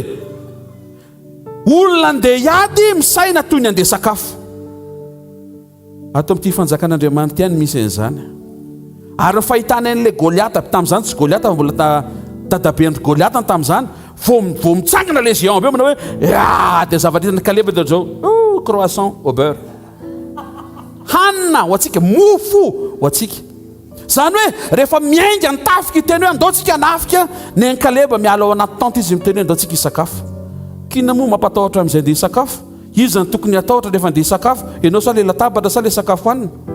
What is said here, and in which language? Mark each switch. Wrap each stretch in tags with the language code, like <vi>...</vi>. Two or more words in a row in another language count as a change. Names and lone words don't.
<mg>Olona andeha iady misaina toy ny andeha sakafo. Ato amin'ity fanjakan'Andriamanitra ihany misy an'izany. Ary ny fahitana an'ilay Goliata tamin'izany, tsy Goliata mbola dadaben'ny Goliata tamin'izany, vao mitsangana</mg> <fr>le géant</fr> <mg>be manao hoe dia zavatra hitany Kaleba dia zao</mg> <fr>croissant au beurre.</fr> <mg>Hanina ho antsika, mofo ho antsika. Zany hoe rehefa miainga ny tafika teny hoe andao tsika nafika, ny Kaleba miala ao anaty tente izy miteny hoe andao tsika hisakafo. Kina moa mampatahotra amin'izay andeha hisakafo? Izy ny tokony atahotra rehefa andeha hisakafo, ianao sa le latabatra sa le sakafo hanina?</mg>